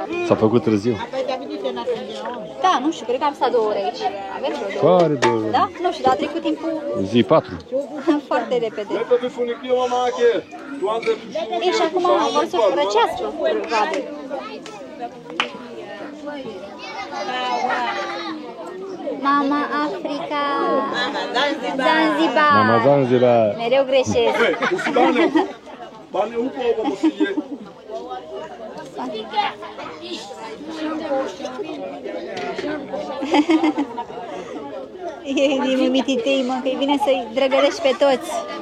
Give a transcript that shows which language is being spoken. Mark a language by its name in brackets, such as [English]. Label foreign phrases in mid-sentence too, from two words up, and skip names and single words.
[Romanian] S-a făcut târziu. Da, nu știu, cred că am stat 2 ore aici. Avem vreo 2 ore. Care 2 ore? Da? Nu știu, dar a trecut timpul Zi 4. foarte repede. Ei, și acum vor să răcească, probabil. Mama Africa. Zanzibar. Mama Zanzibar. Mereu greșesc. E din mititei, mă, că e bine să-i drăgărești pe toți.